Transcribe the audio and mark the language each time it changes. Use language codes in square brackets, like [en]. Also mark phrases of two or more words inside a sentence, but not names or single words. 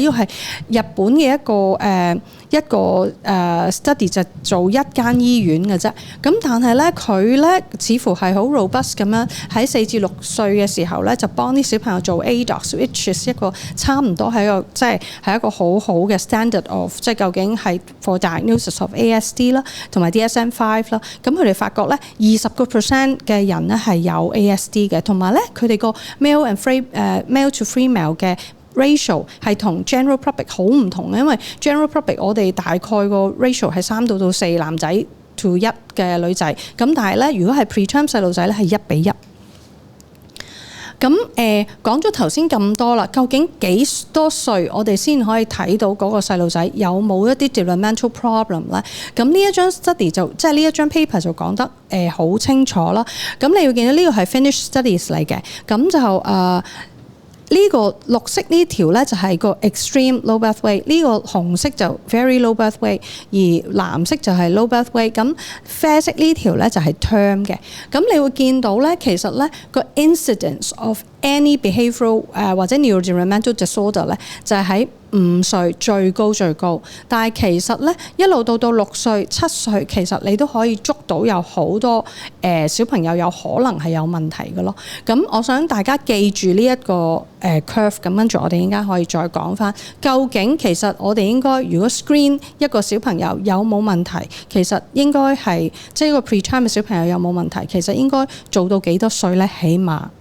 [yue] 因為係日本嘅一個study 就做一間醫院嘅啫。咁但係咧佢咧似乎係好 robust 咁樣喺4至6歲嘅時候咧，就幫啲小朋友做 ADOS， [en] which is [yue] 一個差唔多係一個即係一個好好嘅 [en] standard of [yue] 即係究竟係 [en] for diagnosis of ASD [yue] 啦，同埋 DSM-5 啦。咁佢哋發覺咧20% 嘅人咧係有 ASD 嘅，同埋咧佢哋個 [en] male to female [yue] 嘅 ratio 係同 [en] general public [yue] 好唔同嘅，因為 [en] general public [yue] 我哋大概個 ratio 係3到4男仔 to 1嘅女仔，咁但係咧如果係 preterm 細路仔咧係1比1。咁講咗頭先咁多啦，究竟幾多歲我哋先可以睇到嗰個細路仔有冇一啲 [en] developmental problem [yue] 咧？咁呢一張 study 就即係呢一張 paper 就講得好清楚啦。咁你要見到呢個係 [en] Finnish studies [yue] 嚟嘅，咁就呢個綠色呢條咧就係個 [en] extreme low birth weight， [yue] 呢個紅色就 [en] very low birth weight， [yue] 而藍色就係 [en] low birth weight。 [yue] 咁啡色呢條咧就係 term 嘅。咁你會見到咧，其實咧個 [en] incidence of any behavioral [yue] 或者 [en] neurodevelopmental disorder [yue] 咧就係喺5歲最高，但係其實咧一路到6歲、7歲，其實你都可以捉到有好多小朋友有可能係有問題嘅咯。咁我想大家記住呢一個curve， 咁跟住我哋應該可以再講翻，究竟其實我哋應該如果 screen 一個小朋友有冇問題，其實應該係即係一個 preterm 嘅小朋友有冇問題，其實應該做到幾多歲咧？起碼。